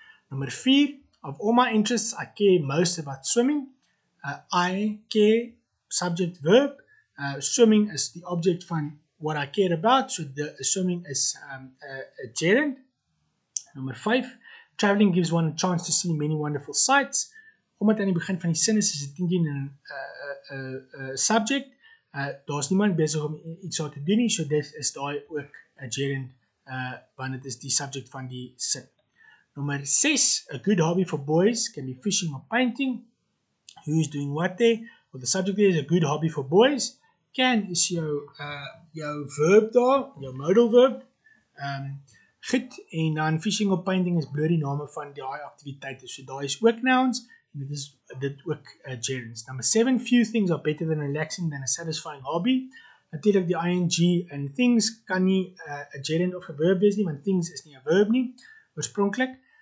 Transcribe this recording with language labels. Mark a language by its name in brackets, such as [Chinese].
[English] Nommer 4, of all my interests, I care most about swimming. I care, subject, verb. Swimming is the object [Afrikaans] van [English] what I care about, so the swimming is a gerund. Nommer 5, traveling gives one a chance to see many wonderful sights. [Afrikaans] Omdat aan die begin van die sin is dit nie 'n subject. Daar's niemand besig om iets daar te doen nie, so dit is daai ook 'n gerund, want dit is die subject van die sin. [English] Nommer 6, a good hobby for boys can be fishing or painting. Who is doing what there? Well, the subject there is a good hobby for boys. [Afrikaans] Can is jou verb daar, jou modal verb. Goed, en dan [English] fishing or painting [Afrikaans] is bloot die name van daai aktiwiteite, so daai is ook nouns, en dit is ook gerunds. [English] Number 7, few things are better than relaxing than a satisfying hobby. [Afrikaans] Natuurlik die ing in things kan nie 'n gerund of 'n verb wees nie, want things is nie 'n verb nie, oorspronklik.